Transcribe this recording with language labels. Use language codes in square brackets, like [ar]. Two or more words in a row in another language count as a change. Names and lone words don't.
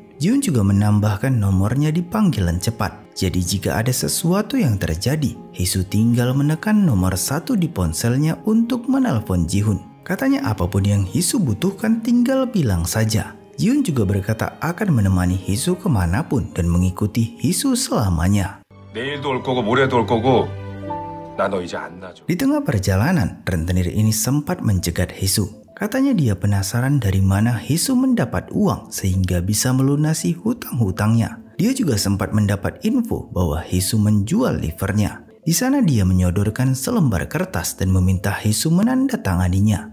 [id] Ji-hoon juga menambahkan nomornya di panggilan cepat. Jadi jika ada sesuatu yang terjadi, Hee-soo tinggal menekan nomor 1 di ponselnya untuk menelpon Ji-hoon. Katanya apapun yang Hee-soo butuhkan tinggal bilang saja. Ji-hoon juga berkata akan menemani Hee-soo kemanapun dan mengikuti Hee-soo selamanya. [ko] 내일도 올 거고 모레도 올 거고 나 너 이제 안 놔줘. [id] Di tengah perjalanan, rentenir ini sempat mencegat Hee-soo. Katanya dia penasaran dari mana Hee-soo mendapat uang sehingga bisa melunasi hutang-hutangnya. Dia juga sempat mendapat info bahwa Hee-soo menjual livernya. Di sana dia menyodorkan selembar kertas dan meminta Hee-soo menandatanganinya.